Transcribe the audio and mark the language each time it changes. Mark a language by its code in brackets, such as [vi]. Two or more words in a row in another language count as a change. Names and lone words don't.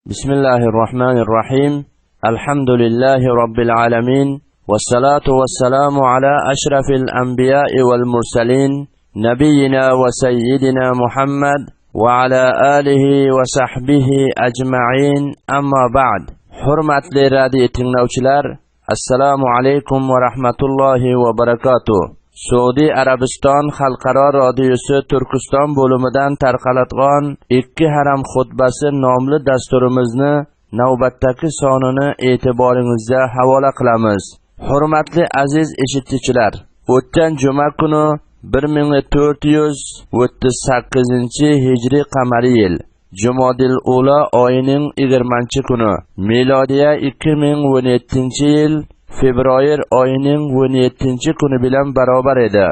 [ar] بسم الله الرحمن الرحيم الحمد لله رب العالمين والصلاة والسلام على أشرف الأنبياء والمرسلين نبينا وسيدنا محمد وعلى آله وصحبه أجمعين أما بعد [uz] Hurmatli radio tinglovchilar [ar] السلام عليكم ورحمة الله وبركاته. [uz] Suudi Arabiston Xalqaro radiosi Turkiston bo'limidan tarqatilgan 2 haram xutbasi nomli dasturimizni navbatdagi sonini e'tiboringizga havola qilamiz. Hurmatli aziz eshituvchilar, o'tgan juma kuni 1438-hijriy qamariy yil Jumadil Ula oyining 20-kuni, milodiya 2017-yil fevral oyining 17-kuni bilan barobar edi.